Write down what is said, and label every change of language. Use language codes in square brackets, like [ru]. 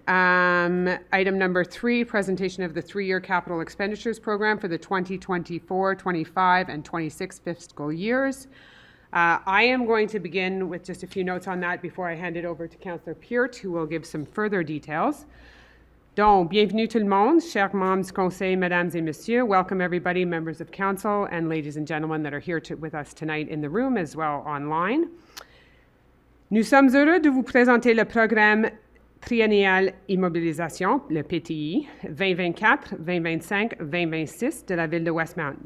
[en] Item number 3, presentation of the 3-year capital expenditures program for the 2024, 25, and 26 fiscal years. I am going to begin with just a few notes on that before I hand it over to Councillor Peart, who will give some further details. [fr] Donc, bienvenue tout le monde, chers membres du Conseil, mesdames et messieurs. [en] Welcome everybody, members of council, and ladies and gentlemen that are here with us tonight in the room as well online. [fr] Nous sommes heureux de vous présenter le programme triennial immobilisation, le PTI, 2024, 2025, 2026 de la Ville de Westmount.